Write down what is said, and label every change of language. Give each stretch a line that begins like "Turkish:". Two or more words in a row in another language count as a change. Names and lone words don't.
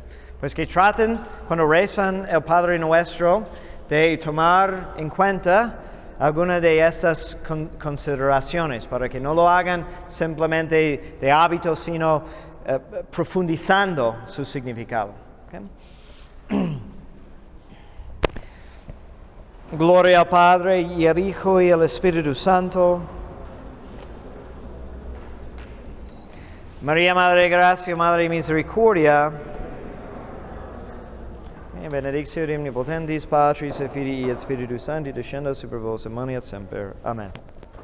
Spanish: Pues que traten, cuando rezan el Padre Nuestro, de tomar en cuenta alguna de estas consideraciones, para que no lo hagan simplemente de hábito, sino profundizando su significado. Okay. Gloria al Padre, y al Hijo, y al Espíritu Santo. María, Madre de Gracia, Madre de Misericordia,
Latin: benedictio omnipotentis Patris et Filii et Spiritus Sancti, descenda super vos et manet semper. Amen.